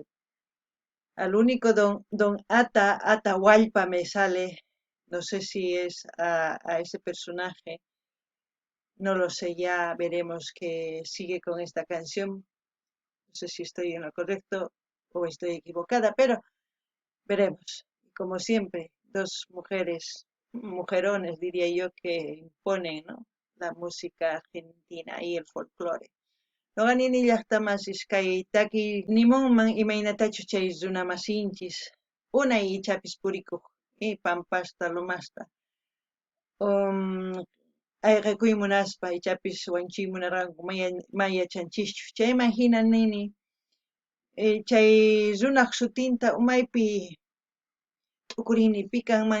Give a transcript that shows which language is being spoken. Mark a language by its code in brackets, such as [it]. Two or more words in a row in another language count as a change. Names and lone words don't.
[es] Al único don Atahualpa me sale, no sé si es a ese personaje, no lo sé, ya veremos que sigue con esta canción. No sé si estoy en lo correcto o estoy equivocada, pero veremos. Como siempre, dos mujerones, diría yo, que imponen, ¿no?, la música argentina y el folclore. [qu] Noqanini llaqtamasís kay taki nimunman imaynatachu chay runamasinchis unay ichapis purikuq pampasta lumasta ayqikuy munaspa ichapis wanchiy munarqanku mayachanchikchu chayman hinanini chay runaq sutinta umaypi t'ukurini pi kanman